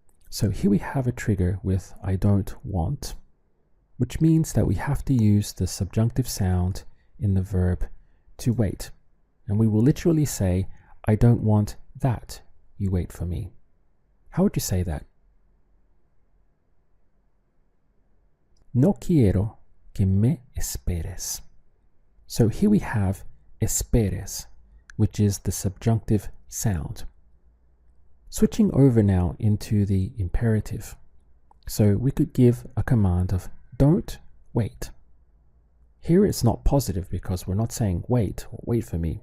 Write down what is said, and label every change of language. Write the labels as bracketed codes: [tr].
[en] So here we have a trigger with I don't want, which means that we have to use the subjunctive sound in the verb to wait. And we will literally say, I don't want that you wait for me. How would you say that? [es] No quiero que me esperes. [en] So here we have esperes, which is the subjunctive sound. Switching over now into the imperative. So we could give a command of don't wait. Here it's not positive because we're not saying wait or wait for me.